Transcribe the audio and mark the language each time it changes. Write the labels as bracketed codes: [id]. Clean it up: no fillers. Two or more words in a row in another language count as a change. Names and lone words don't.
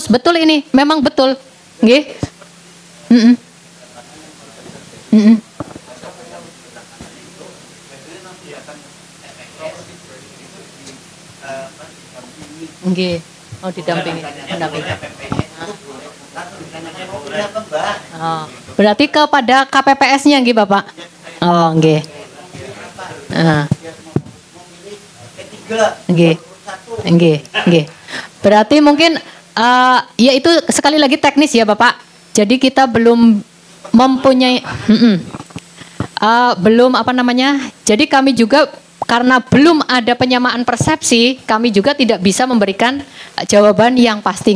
[id] Betul ini? Memang betul. Nggih. Nggih. Oh, didampingi, mendampingi. Oh, berarti kepada KPPS-nya nggih Bapak? Oh, nggih. Nggih. Nggih, nggih. Berarti mungkin ya itu sekali lagi teknis ya Bapak. Jadi kita belum mempunyai belum apa namanya. Jadi kami juga karena belum ada penyamaan persepsi, kami juga tidak bisa memberikan jawaban yang pasti.